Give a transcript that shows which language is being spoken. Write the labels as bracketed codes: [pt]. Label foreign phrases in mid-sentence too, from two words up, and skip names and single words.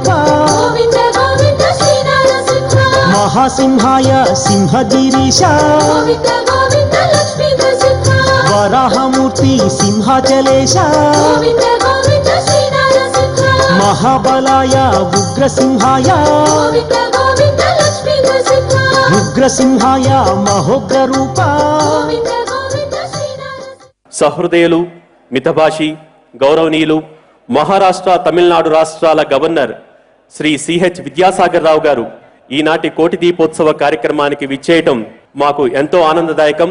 [sa] గోవింద గోవింద శ్రీ నరసింహ महासिंहाय सिंहगिरीश గోవింద గోవింద లక్ష్మీ నరసింహ वराहमूर्ति सिंहाचलेश గోవింద గోవింద శ్రీ నరసింహ महाबलाय उग्रसिंहाय గోవింద గోవింద లక్ష్మీ నరసింహ उग्रसिंहाय महोग्ररूप గోవింద గోవింద శ్రీ నరసింహ [te] సహృదయులు, మితభాషి, గౌరవనీయులు, మహారాష్ట్ర, తమిళనాడు రాష్ట్రాల గవర్నర్ శ్రీ సిహెచ్ విద్యాసాగర్ రావు గారు ఈనాటి కోటి దీపోత్సవ కార్యక్రమానికి విచ్చేయటం మాకు ఎంతో ఆనందదాయకం.